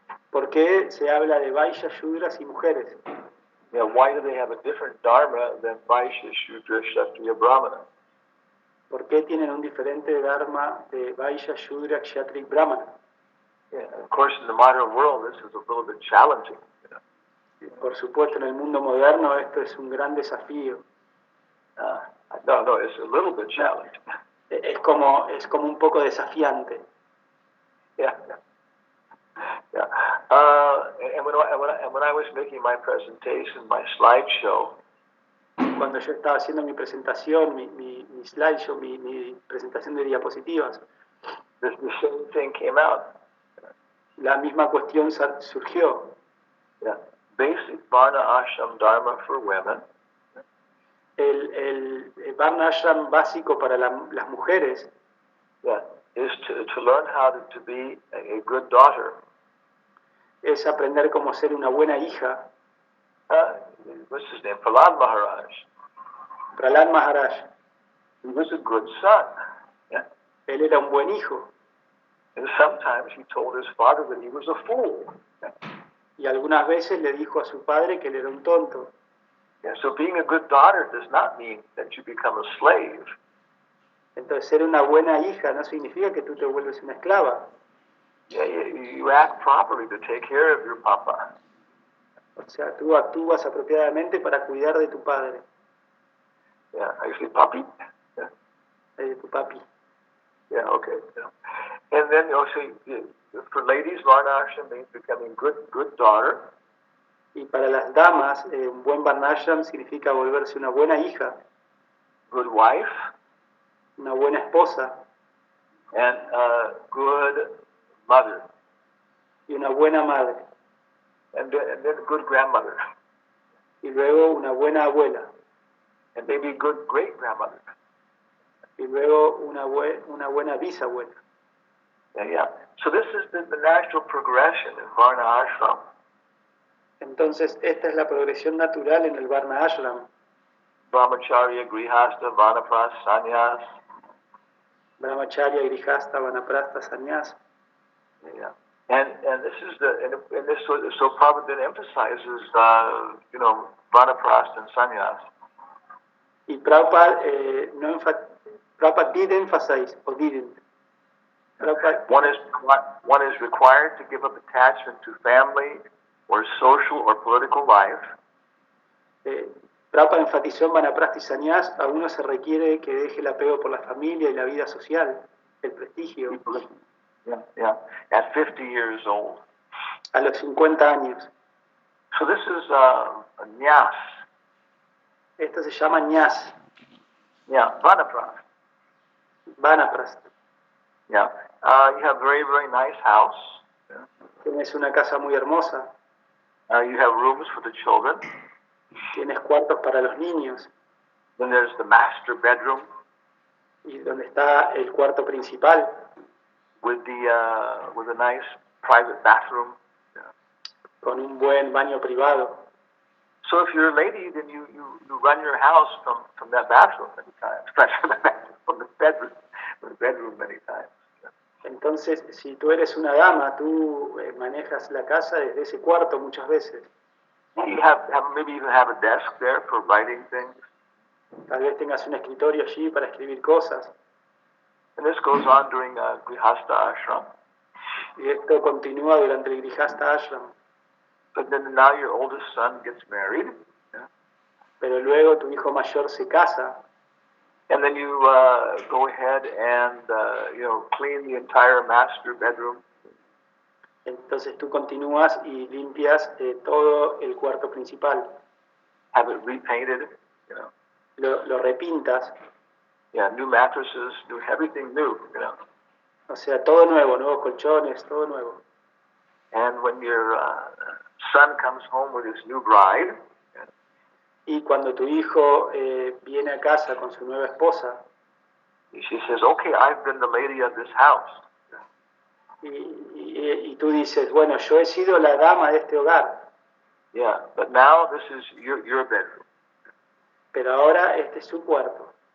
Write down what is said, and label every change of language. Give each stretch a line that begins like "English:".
Spanish: ¿Por qué se habla de Vaishya, Shudras y mujeres?
English: Why do they have a different dharma than Vaishya, Shudra, Kshatriya, Brahmana?
Spanish: ¿Por qué tienen un diferente dharma de Vaishya, Shudra, Kshatriya y Brahmana?
English: Yeah, of course, in the modern world, this is a little bit challenging.
Spanish: Por supuesto, en el mundo moderno esto es un gran desafío.
English: No, it's a little bit challenging.
Spanish: Es como un poco desafiante.
English: Yeah. And when I was making my presentation, my slideshow,
Spanish: Cuando yo estaba haciendo mi presentación, mi slideshow, mi presentación de diapositivas,
English: the same thing came out.
Spanish: la misma cuestión surgió.
English: Yeah. Basic Varna Ashram Dharma for women.
Spanish: El Varna Ashram básico para las mujeres
English: Yeah, is to learn how to be a good daughter.
Spanish: es aprender cómo ser una buena hija.
English: What's his name? Prahlad Maharaj.
Spanish: Prahlad Maharaj,
English: He was a good son. Yeah.
Spanish: él era un buen hijo.
English: And sometimes he told his father that he was a fool.
Spanish: Y algunas veces le dijo a su padre que él era un tonto.
English: Yeah, so being a good daughter does not mean that you become a slave.
Spanish: Entonces, ser una buena hija no significa que tú te vuelves una esclava.
English: Yeah, you act properly to take care of your papa.
Spanish: O sea, tú actúas apropiadamente para cuidar de tu padre,
English: Yeah, I say papi. Yeah,
Spanish: de tu papi.
English: yeah, okay. Yeah. And then also for ladies, Varna Ashram means becoming good daughter.
Spanish: Y para las damas, un buen Varnashram significa volverse una buena hija,
English: Good wife,
Spanish: una buena esposa
English: and good mother,
Spanish: y una buena madre.
English: and then a good grandmother,
Spanish: Y luego una buena abuela.
English: and maybe a good great grandmother.
Spanish: Y luego una buena bisabuela.
English: Yeah. So this is the natural progression in Varna Ashram.
Spanish: Entonces, esta es la progresión natural en el Varna Ashram.
Sanskrit: Brahmacharya, Grihastha, Vanaprastha, Sannyas. Brahmacharya, Grihastha, Vanaprastha, Sannyas.
English: Yeah. And this is and this so Prabhupada then emphasizes Vanaprastha and Sannyas. Y Prabhupada, Prabhupada did emphasize, or didn't. Prabhupada, One is required to give up attachment to family or social or political life.
Spanish: Prabhupada enfatizó en Vanaprastha y Sannyas, a uno se requiere que deje el apego por la familia y la vida social, el prestigio,
English: Yeah. At 50 years old.
Spanish: a los 50 años.
English: So this is a nyas.
Spanish: Esto se llama ñas,
English: Yeah, Vanaprastha.
Spanish: Vanaprastha.
English: Yeah. You have very, very nice house.
Spanish: Tienes una casa muy hermosa,
English: You have rooms for the children.
Spanish: tienes cuartos para los niños,
English: Then there's the master bedroom
Spanish: y donde está el cuarto principal,
English: with a nice private bathroom.
Spanish: con un buen baño privado.
English: So if you're a lady, then you run your house from that bathroom many times. From the bedroom many times.
Spanish: Entonces, si tú eres una dama, tú manejas la casa desde ese cuarto muchas veces.
English: You maybe even have a desk there for writing things.
Spanish: Tal vez tengas un escritorio allí para escribir cosas.
English: And this goes on during Grihastha Ashram.
Spanish: Y esto continúa durante el Grihastha Ashram.
English: But then now your oldest son gets married.
Spanish: Pero luego tu hijo mayor se casa.
English: And then you go ahead and clean the entire master bedroom.
Spanish: Entonces tú continúas y limpias todo el cuarto principal.
English: Have it repainted.
Spanish: Lo repintas.
English: Yeah, new mattresses, everything new.
Spanish: O sea, todo nuevo, nuevos colchones, todo nuevo.
English: And when your son comes home with his new bride.
Spanish: Y cuando tu hijo viene a casa con su nueva esposa,
English: she says, "Okay, I've been the lady of this house."
Spanish: y tú dices, bueno, yo he sido la dama de este hogar.
English: Yeah, but now this is your bedroom.
Spanish: Pero ahora este es su cuarto.